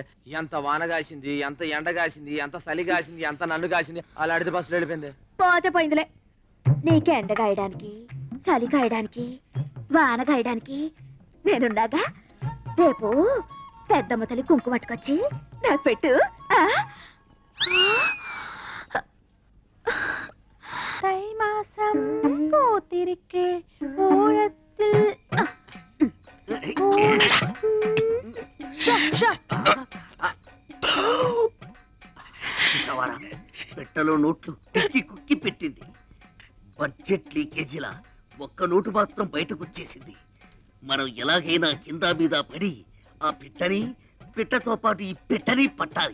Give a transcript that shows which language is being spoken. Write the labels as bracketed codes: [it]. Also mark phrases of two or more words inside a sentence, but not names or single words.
[te] ఎంత వాన కాసింది, ఎంత ఎండ కాసింది, ఎంత చలి కాసింది, ఎంత నన్ను కాసింది. అలాంటిది బస్సులో వెళ్ళిపోయింది. పోతే పోయిందిలే. నీకు ఎండ కాయడానికి, చలి కాయడానికి, వాన కాయడానికి నేనున్నాగా. రేపు పెద్దమ్మ తల్లి కుంకుమ పట్టుకొచ్చి నాకు పెట్టు. [ta] தை மாசம் பூத்திருக்கே ஓரத்தில் [te] చూసావారా, పెట్టలో నోట్లు తిక్కి కుక్కి పెట్టింది. [en] budget leakage [te] ఒక్క నోటు మాత్రం బయటకు వచ్చేసింది. మనం ఎలాగైనా కింద మీద పడి ఆ పిట్టతో పాటు ఈ పెట్టని పట్టాలి.